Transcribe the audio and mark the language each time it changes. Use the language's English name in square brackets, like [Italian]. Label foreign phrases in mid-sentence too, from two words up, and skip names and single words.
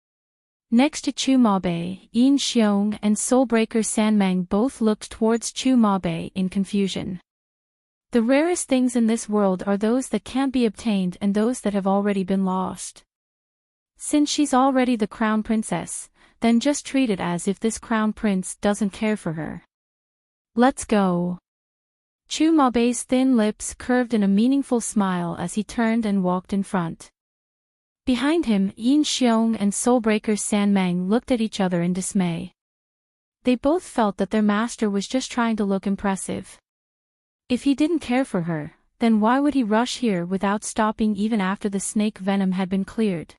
[English] Next to Chu Mabe, Yin Xiong and Soulbreaker Sanmeng both looked towards Chu Mabe in confusion. The rarest things in this world are those that can't be obtained and those that have already been lost. Since she's already the crown princess, then just treat it as if this crown prince doesn't care for her. Let's go. Chu Mabe's thin lips curved in a meaningful smile as he turned and walked in front. Behind him, Yin Xiong and Soulbreaker Sanmeng looked at each other in dismay. They both felt that their master was just trying to look impressive. If he didn't care for her, then why would he rush here without stopping even after the snake venom had been cleared?